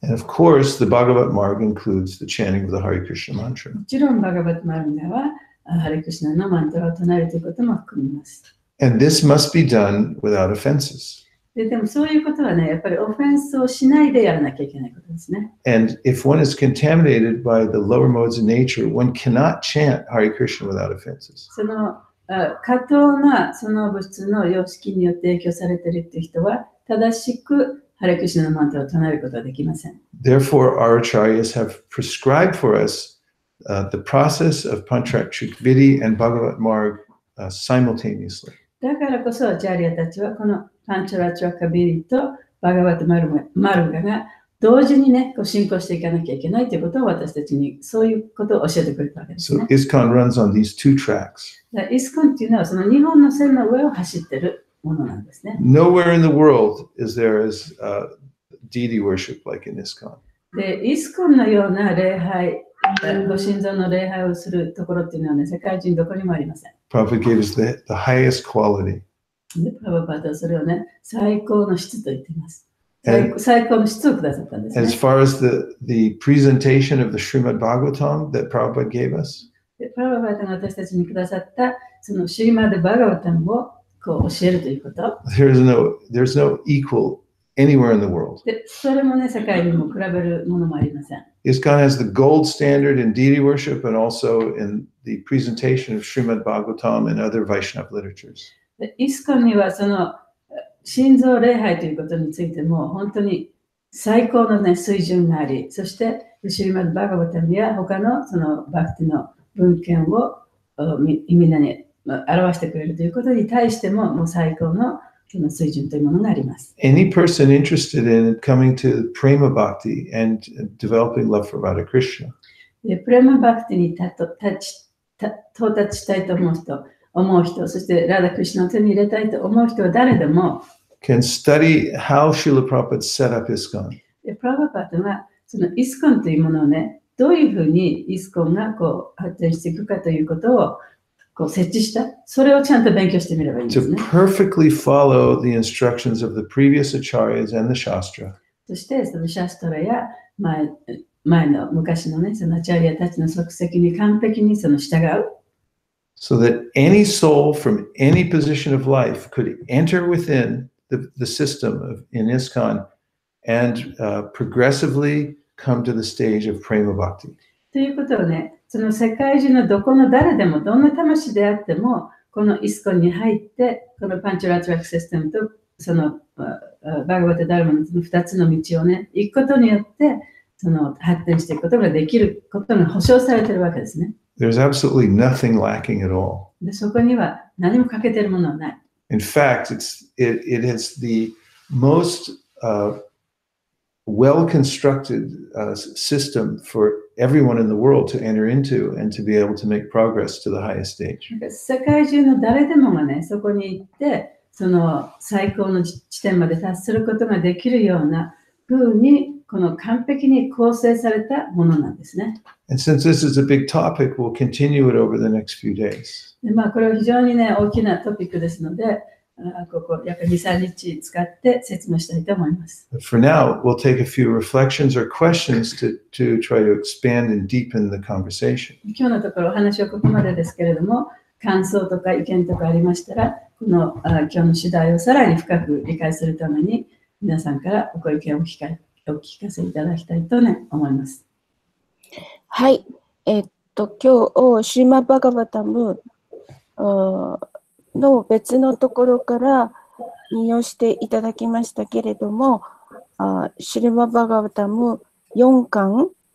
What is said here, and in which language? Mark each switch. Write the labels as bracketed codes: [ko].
[en] And of course, the Bhagavat Marg includes the chanting of the Hare Krishna mantra. [ja] もちろん、バガバットマルガは、ハレクシナのマントラを唱えるということも含みます。 [en] And this must be done without offenses. [ja] でもそういうことはね、やっぱりオフェンスをしないでやらなきゃいけないことですね。 [en] And if one is contaminated by the lower modes of nature, one cannot chant Hare Krishna without offenses. [ja] その過当なその物質の様式によって影響されているという人は、正しくハレクシナのマントラを唱えることはできません。 [en] Therefore, our acharyas have prescribed for us the process of Panchakshikvidi and Bhagavat Marg simultaneously. [ja] だからこそ、アチャリアたちはこのパンチャラチャカビリとバガバットマルガが同時にね、進行していかなきゃいけないということを私たちにそういうことを教えてくれたわけですね。 [en] So ISKCON runs on these two tracks. [ja] イスコンっていうのはその2本の線の上を走っているものなんですね。 [en] Nowhere in the world is there as deity worship like in ISKCON. [ja] で、イスコンのような礼拝、ご神像の礼拝をするところっていうのはね、世界中どこにもありません。 [en] Prabhupada gave us the highest quality. [ja] で、プラバパートはそれをね、最高の質と言っています。 [en] And [ja] 最高の質をくださったんですね。 [en] as far as the presentation of the Srimad Bhagavatam that Prabhupada gave us, [ja] でプラバパートが私たちにくださったそのシリマド・バガバタンをこう教えるということ。 [en] there's no equal anywhere in the world. [ja] で、それもね、世界にも比べるものもありません。 [en] ISKCON has the gold standard in deity worship and also in the presentation of Srimad Bhagavatam and other Vaishnava literatures. [ja] でイスコンにはその心臓礼拝ということについても本当に最高の、ね、水準があり、そしてシリマド・バガバタンや他のそのバクティの文献をみんなに表してくれるということに対しても、もう最高のその水準というものがあります。 [en] Any person interested in coming to Prema Bhakti and developing love for Radha Krishna [ja] でプレマバクティに到達したいと思う人、そしてラダクリシュナを手に入れたいと思う人は誰でも、 [en] can study how Srila Prabhupada set up ISKCON. [ja] でプラバパートはそのイスコンというものをね、どういうふうにイスコンがこう発展していくかということをこう設置した、それをちゃんと勉強してみればいいんです [en] To [ja] ね。 [en] perfectly follow the instructions of the previous acharyas and the Shastra. [ja] そしてそのシャストラや前の昔のね、そのアチャリアたちの足跡に完璧にその従う。 [en] So that any soul from any position of life could enter within the system in ISKCON and progressively come to the stage of Prema Bhakti. [ja] ということをね、その世界中のどこの誰でも、どんな魂であっても、このイスコンに入って、このパンチュラトラックシステムと、そのバガバタダルマの2つの道をね、行くことによって、その発展していくことができることが保証されているわけですね。 [en] There's absolutely nothing lacking at all. [ja] で、そこには何も欠けているものはない。 [en] In fact, it is the most well-constructed system for everyone in the world to enter into and to be able to make progress to the highest stage. [ja] 世界中の誰でもがね、そこに行って、その最高の地点まで達することができるような風に、この完璧に構成されたものなんですね。 [en] And since this is a big topic, we'll continue it over the next few days. [ja] でこれは非常にね、大きなトピックですので、ここ約2、3日使って説明したいと思います。 [en] But for now, we'll take a few reflections or questions to try to expand and deepen the conversation. [ja] 今日のところお話はここまでですけれども、感想とか意見とかありましたら、この今日の主題をさらに深く理解するために、皆さんからご意見をお聞かせいただきたいとね、思います。はい。今日、シーマ・バガバタムの別のところから引用していただきましたけれども、シリマ・バガバタム4巻、